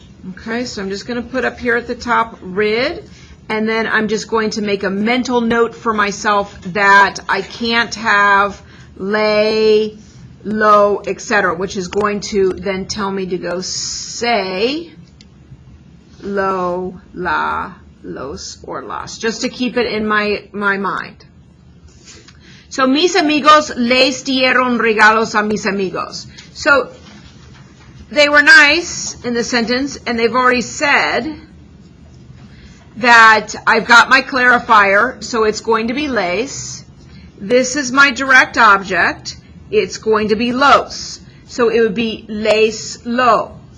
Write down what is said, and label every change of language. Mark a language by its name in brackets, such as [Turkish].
[English] Okay, so I'm just going to put up here at the top rid, and then I'm just going to make a mental note for myself that I can't have lay, low, etc., which is going to then tell me to go say, lo, la, los, or las, just to keep it in my mind. [Spanish] So, mis amigos les dieron regalos a mis amigos. [English] So, they were nice in the sentence, and they've already said that I've got my clarifier, so it's going to be les. This is my direct object. It's going to be los. So it would be les lo.